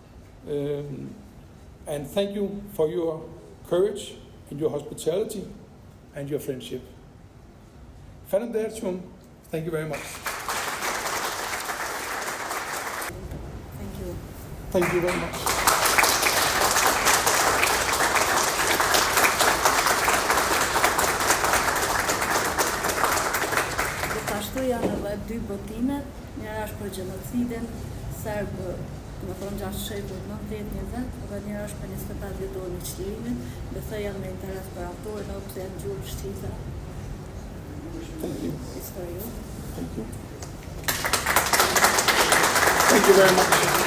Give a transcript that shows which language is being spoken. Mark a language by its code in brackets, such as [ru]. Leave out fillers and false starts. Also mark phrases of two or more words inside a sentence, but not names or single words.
[en] And thank you for your courage and your hospitality and your friendship. Fernandes, thank you very much. Thank you. Thank you very much. [sq] Gjithashtu janë edhe dy botimet, njëra është për gjenocidin serb, më thonë gjatë shekullit 19-20, dhe njëra është për 25 vjetorin e çlirimit, besoj janë me interes për autorët, edhe pse janë gjurë shqiptare. [en] Thank you. It's for you. Thank you. Thank you very much.